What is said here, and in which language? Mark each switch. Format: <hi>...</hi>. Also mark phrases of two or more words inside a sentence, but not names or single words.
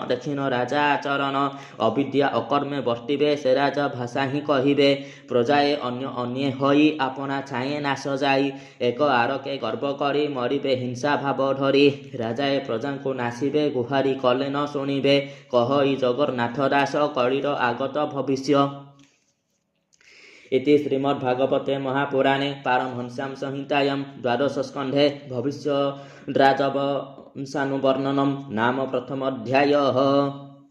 <or>ଦେଖିନ ରାଜା ଆଚରଣ ଅବିଦ୍ୟା ଅକର୍ମେ ବର୍ତ୍ତିବେ ସେ ରାଜା ଭାଷା ହିଁ କହିବେ ପ୍ରଜାଏ ଅନ୍ୟ ହୋଇ ଆପଣା ଛାଏଁ ନାଶ ଯାଇ ଏକ ଆରକେ ଗର୍ବ କରି ମରିବେ ହିଂସା ଭାବ ଧରି ରାଜାଏ ପ୍ରଜାଙ୍କୁ ନାସିବେ ଗୁହାରି କଲେ ନ ଶୁଣିବେ କହଇ ଜଗନ୍ନାଥ ଦାସ କଳିର ଆଗତ ଭବିଷ୍ୟ</or> <sa>इति श्रीमद्भागवते महापुराणे पारमहंस्यां संहितायां द्वादशस्कन्धे भविष्यद्राजवंशानुवर्णनं नाम प्रथमोऽध्यायः।</sa>